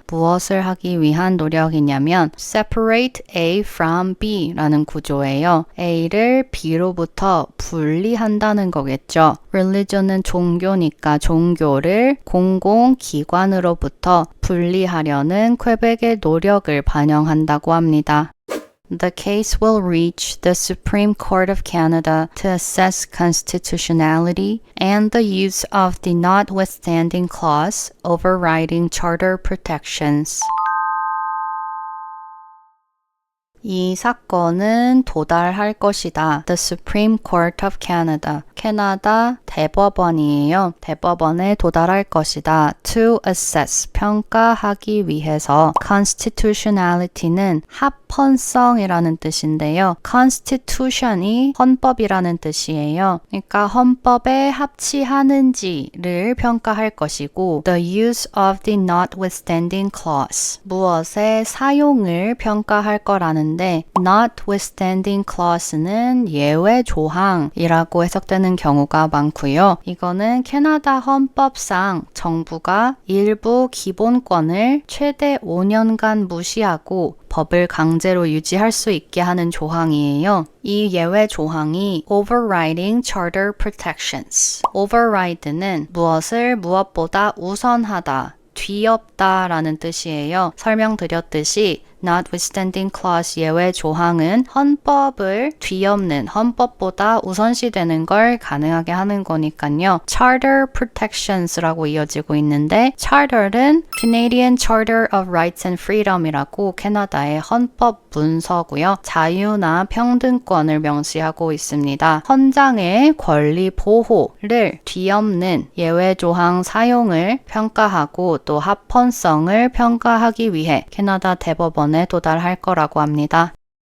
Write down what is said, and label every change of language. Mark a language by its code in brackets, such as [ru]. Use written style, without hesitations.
[ko] 무엇을 하기 위한 노력이냐면 [en] separate A from B [ko] 라는 구조예요. A를 B로부터 분리한다는 거겠죠. religion은 종교니까 종교를 공공기관으로부터 분리하려는 퀘벡의 노력을 반영한다고 합니다. [en] The case will reach the Supreme Court of Canada to assess constitutionality and the use of the notwithstanding clause overriding charter protections. [ko] 이 사건은 도달할 것이다. [en] The Supreme Court of Canada. [ko] 캐나다 대법원이에요. 대법원에 도달할 것이다. [en] To assess. [ko] 평가하기 위해서. Constitutionality는 합헌성이라는 뜻인데요. Constitution이 헌법이라는 뜻이에요. 그러니까 헌법에 합치하는지를 평가할 것이고 [en] The use of the notwithstanding clause. [ko] 무엇의 사용을 평가할 거라는 notwithstanding clause는 예외 조항이라고 해석되는 경우가 많고요. 이거는 캐나다 헌법상 정부가 일부 기본권을 최대 5년간 무시하고 법을 강제로 유지할 수 있게 하는 조항이에요. 이 예외 조항이 [en] overriding charter protections. [ko] override는 무엇을 무엇보다 우선하다, 뒤엎다라는 뜻이에요. 설명드렸듯이 notwithstanding clause 예외 조항은 헌법을 뒤엎는, 헌법보다 우선시되는 걸 가능하게 하는 거니까요. Charter protections라고 이어지고 있는데 Charter는 Canadian Charter of Rights and Freedom이라고 캐나다의 헌법 문서고요. 자유나 평등권을 명시하고 있습니다. 헌장의 권리 보호를 뒤엎는 예외 조항 사용을 평가하고 또 합헌성을 평가하기 위해 캐나다 대법원에 도달할 거라고 합니다.